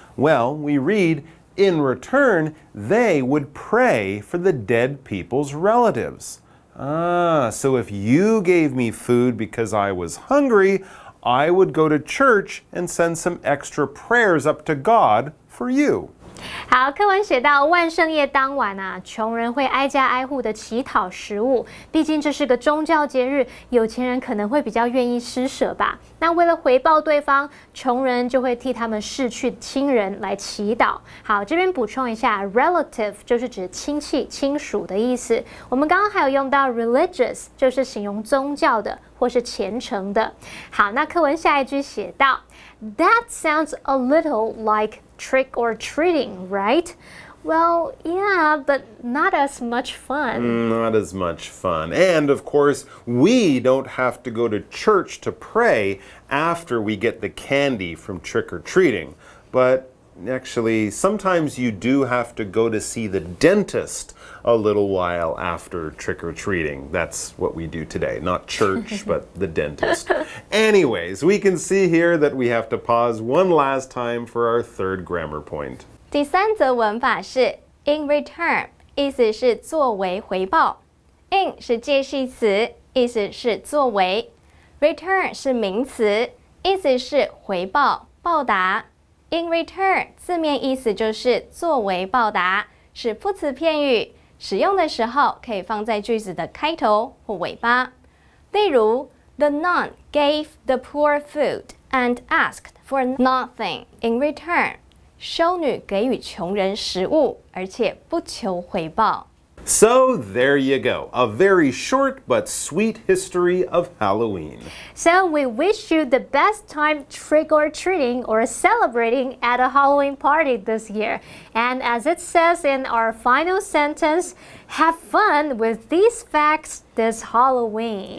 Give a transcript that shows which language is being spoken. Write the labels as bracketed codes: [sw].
[en] Well, we read, in return, they would pray for the dead people's relatives. So if you gave me food because I was hungry, I would go to church and send some extra prayers up to God for you. [zh] 好，课文写到万圣夜当晚啊，穷人会挨家挨户的乞讨食物，毕竟这是个宗教节日，有钱人可能会比较愿意施舍吧。那为了回报对方，穷人就会替他们逝去亲人来祈祷。好，这边补充一下 ，relative 就是指亲戚、亲属的意思。我们刚刚还有用到 religious， 就是形容宗教的或是虔诚的。好，那课文下一句写到 [en] ，That sounds a little like trick or treating, right? Well, yeah, but not as much fun. Not as much fun. And of course, we don't have to go to church to pray after we get the candy from trick or treating. But actually, sometimes you do have to go to see the dentist a little while after trick-or-treating. That's what we do today. Not church, but the dentist. Anyways, we can see here that we have to pause one last time for our third grammar point. [zh] 第三则文法是 in return， 意思是作为回报。 in 是介系词，意思是作为。 return 是名词，意思是回报、报答。 in return 字面意思就是作为报答，是副词片语，使用的时候可以放在句子的开头或尾巴。例如 [en] The nun gave the poor food and asked for nothing in return. [zh] 修女给予穷人食物，而且不求回报。 [en] So there you go, a very short but sweet history of Halloween. So we wish you the best time trick-or-treating or celebrating at a Halloween party this year. And as it says in our final sentence, have fun with these facts this Halloween.